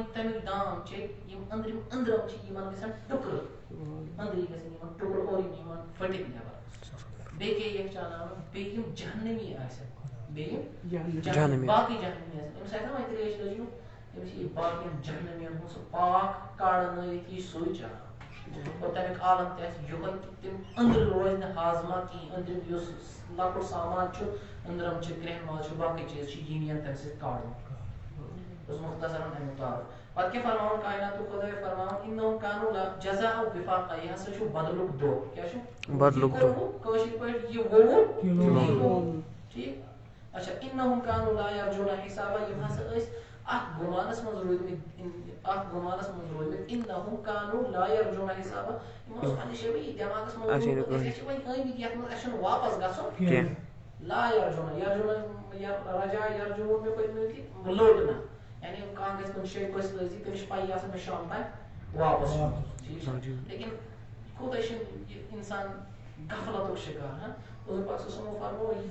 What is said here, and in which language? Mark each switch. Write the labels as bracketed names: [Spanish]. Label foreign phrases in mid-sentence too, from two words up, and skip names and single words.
[Kashmiri] تَمیُک دام چیٚیہِ یِم أنٛدرِم چھِ یِمن گژھن ٹُکرٕ أنٛدری گژھن یِمن ٹُکرٕ اورٕ یِم یِمن پھٔٹِتھ نٮ۪بر بیٚیہِ کیٛاہ یِکھ چاناوُن بیٚیہِ یِم جہنمی آسن بیٚیہِ باقٕے جہنمی آسن أمِس آسہِ نہ وۄنۍ ترٛیش لٔجمٕژ أمِس یی باقین جہنمین ہُنٛد سُہ پاک کاڑنٲیِتھ یی سُے چاناوُن اور تَمیُک عالم تہِ آسہِ یِہوٚے کہِ تِم أنٛدرٕ روزِ نہٕ ہاضما کِہیٖنۍ أنٛدرِم یُس لۄکُٹ سامان چھُ أنٛدرم چھِ کرٛٮ۪ہن ماز چھُ باقٕے چیٖز چھِ یِم یِن تَمہِ سۭتۍ کاڑُن اوس مختصرن امیُک تعارُف پَتہٕ کیٛاہ فرماوُن کایناتُک خۄداے فرماوُن [Arabic] اِنَّهُمْ كَانُوا جَزَاءً وِفَاقًا [Kashmiri] یہِ ہسا چھُ بدلُک دۄہ کیٛاہ چھُ بدلُک دۄہ کٲشِر پٲٹھۍ یہِ ووٚوُن ٹھیٖک اچھا [Arabic] اِنَّهُمْ كَانُوا لَا يَرْجُونَ حِسابًا [Kashmiri] یِم ہسا ٲسۍ اَتھ گُمانَس منٛز روٗدمٕتۍ [Arabic] اِنَّهُمْ كَانُوا لَا يَرْجُونَ حِسابًا [Kashmiri] یِمن اوس پَننہِ جایہِ یہِ دٮ۪ماغَس منٛز أسۍ چھِ وۄنۍ ٲمٕتۍ یَتھ منٛز اَسہِ چھُنہٕ واپَس گژھُن [Arabic] لا یرجوٗن [Kashmiri] رجا یرجوٗن مےٚ پٔتمہِ لَٹہِ لوٚٹنا یعنی کانٛہہ گژھِ کُنہِ جایہِ پٔژھۍ لٲزی تٔمِس چھِ پَیی آسان مےٚ شام تام واپَس ٹھیٖک چھُ لیکِن کوٗتاہ چھُ یہِ اِنسان غفلتُک شِکار ہاں حضوٗر پاک [Arabic] صلی اللہ علیہ وسلم [Kashmiri] فرموو یہِ